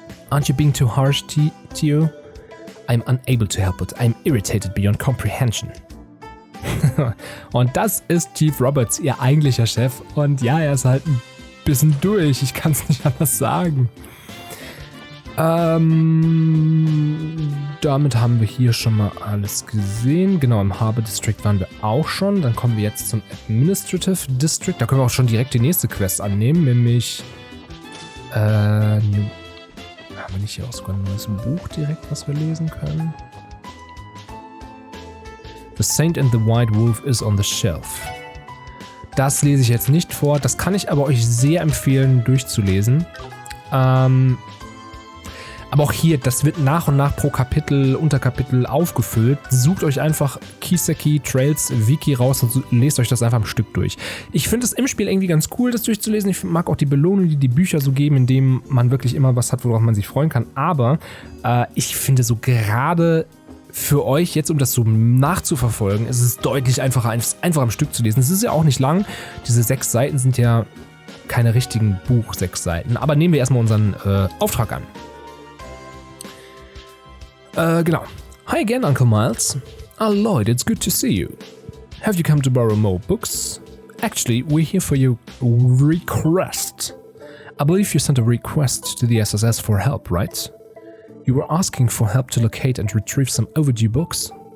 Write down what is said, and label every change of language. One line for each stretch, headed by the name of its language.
English: Aren't you being too harsh to you? I'm unable to help it. I'm irritated beyond comprehension.
German: Und das ist Chief Roberts, ihr eigentlicher Chef. Und ja, er ist halt ein bisschen durch. Ich kann es nicht anders sagen. Damit haben wir hier schon mal alles gesehen. Genau, im Harbour District waren wir auch schon. Dann kommen wir jetzt zum Administrative District. Da können wir auch schon direkt die nächste Quest annehmen, nämlich haben wir nicht hier auch sogar ein neues Buch direkt, was wir lesen können?
English: The Saint and the White Wolf is on the shelf.
German: Das lese ich jetzt nicht vor. Das kann ich aber euch sehr empfehlen, durchzulesen. Aber auch hier, das wird nach und nach pro Kapitel, Unterkapitel aufgefüllt. Sucht euch einfach Kiseki Trails Wiki raus und lest euch das einfach am Stück durch. Ich finde es im Spiel irgendwie ganz cool, das durchzulesen. Ich mag auch die Belohnung, die die Bücher so geben, indem man wirklich immer was hat, worauf man sich freuen kann. Aber ich finde so gerade für euch jetzt, um das so nachzuverfolgen, ist es deutlich einfacher, einfach am Stück zu lesen. Es ist ja auch nicht lang. Diese 6 Seiten sind ja keine richtigen 6 Seiten. Aber nehmen wir erstmal unseren Auftrag an. Genau.
English: Hi again, Uncle Miles. Lloyd, it's good to see you. Have you come to borrow more books? Actually, we're here for your request. I believe you sent a request to the SSS for help, right? You were asking for help to locate and retrieve some overdue books?